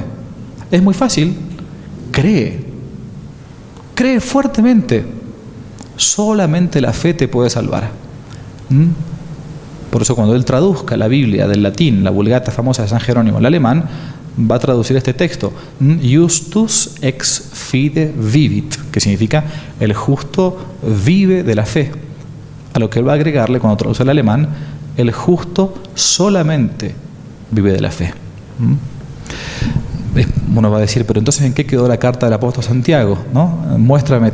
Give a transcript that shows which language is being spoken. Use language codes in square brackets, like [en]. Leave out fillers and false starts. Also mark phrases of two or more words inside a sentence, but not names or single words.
[es] Es muy fácil. Cree fuertemente. Solamente la fe te puede salvar. Por eso cuando él traduzca la Biblia del latín, la Vulgata famosa de San Jerónimo, al alemán, va a traducir este texto: [la] Justus ex fide vivit, [es] que significa el justo vive de la fe. A lo que él va a agregarle, cuando traduce al alemán, el justo solamente vive de la fe. Uno va a decir, pero entonces ¿en qué quedó la carta del apóstol Santiago, ¿no?